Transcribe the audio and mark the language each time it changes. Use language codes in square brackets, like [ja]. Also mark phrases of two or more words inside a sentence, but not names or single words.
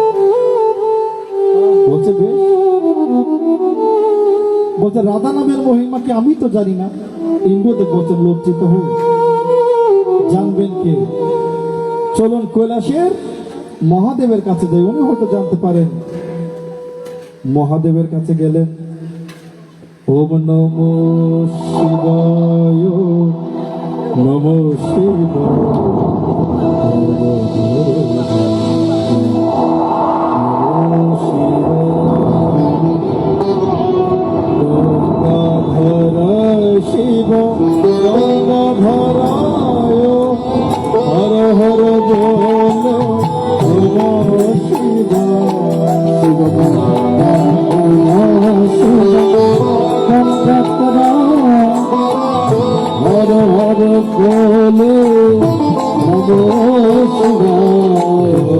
[bn] বলছে, বেশ। বলছে, রাধা নামের মহিমা কি আমি তো জানি না। ইন্দ্রদেব বলছেন, লজ্জিত হোক, জানবেন কে, চলুন কৈলাসের মহাদেবের কাছে যাই, উনি হয়তো জানতে পারেন। মহাদেবের কাছে গেলেন। [sa] ওম নমো শিবায়, নমো শিবায়, নমো শিবায়, শিব [bn] গঙ্গাধরায়, হর হর বল, [sa] নমো শিবায়, [bn] শিব হর হর বলে, [sa] নমো শিবায়,